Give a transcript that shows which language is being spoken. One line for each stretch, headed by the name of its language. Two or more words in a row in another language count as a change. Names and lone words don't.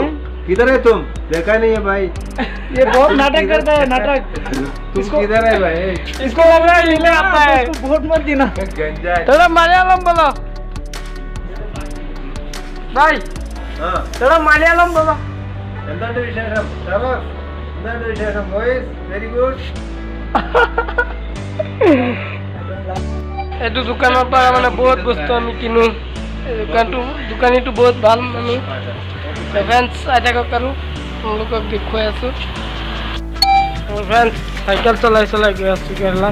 Hindi: किधर है तुम? देखा नहीं है भाई। ये बहुत नाटक करता है, नाटक। तुम किधर है भाई? इसको लग रहा है हिंदी आता है। इसको वोट मत देना। गंजा है। थोड़ा मलयालम बोलो भाई, हाँ थोड़ा मलयालम बोलो।
Malayalam: എന്താണ് വിശേഷം? എന്താണ് വിശേഷം?
English: voice very good.
Assamese: এইটো দোকানৰ পৰা মানে বহুত বস্তু আমি কিনো। দোকানীটো বহুত ভাল মানুহ। ফ্ৰেণ্ডছ চাই থাকক আৰু আপোনালোকক দেখুৱাই আছোঁ। ফ্ৰেণ্ডছ চাইকেল চলাই গৈ আছোঁ কেৰেলাত।